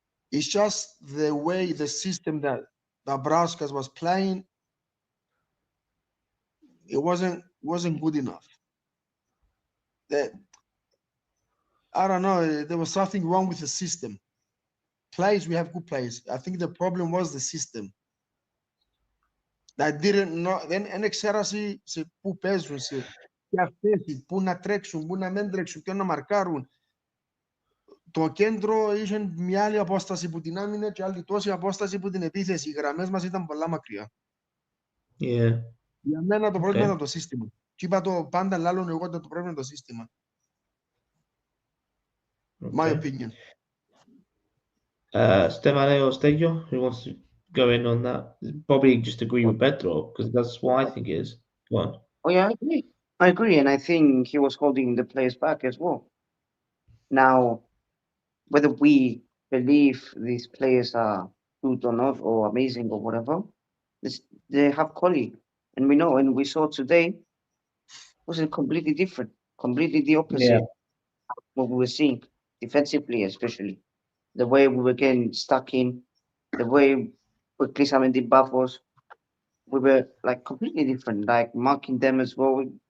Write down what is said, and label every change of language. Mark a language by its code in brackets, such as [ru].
[en] It's just the way the system that Nebraska was playing. It wasn't good enough. I don't know. There was something wrong with the system. Players, we have good players. I think the problem was the system. That didn't know. [el] Then εξέραση σε πού παίζουν, σε ποια θέση, πού να τρέξουν, πού να μην τρέξουν, ποιον να μαρκάρουν. Το κέντρο είχε μια άλλη απόσταση που την άμυνα και άλλη τόση απόσταση που την επίθεση. Οι γραμμές μας ήταν πολλά μακριά. [en] Yeah. [el] Για μένα το πρόβλημα ήταν το σύστημα. Και είπα το πάντα λάλλον εγώ ότι το πρόβλημα είναι το σύστημα. [en] My opinion. Stefano or Stegio, who wants to go in on that? Probably just agree with Petro because that's what I think it is. Go on. Oh yeah, I agree, and I think he was holding the players back as well. Now, whether we believe these players are good or not, or amazing or whatever, they have quality, and we know, and we saw today was completely different, completely the opposite of what we were seeing defensively, especially the way we were getting stuck in, the way with Klissam and Paphos, we were like completely different, like marking them as well.